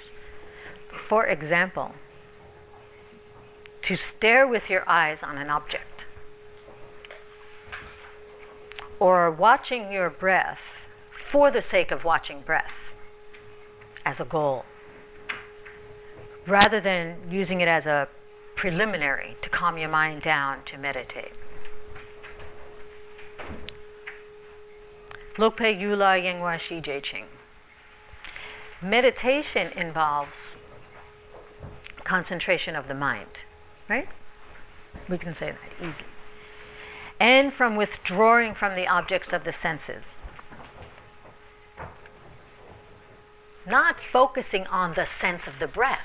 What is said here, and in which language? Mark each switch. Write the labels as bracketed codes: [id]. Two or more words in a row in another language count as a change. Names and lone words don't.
[en] For example, to stare with your eyes on an object, or watching your breath for the sake of watching breath as a goal, rather than using it as a preliminary to calm your mind down to meditate. Lope yula yengwa shi ching. Meditation involves concentration of the mind, right? We can say that easily. And from withdrawing from the objects of the senses. Not focusing on the sense of the breath.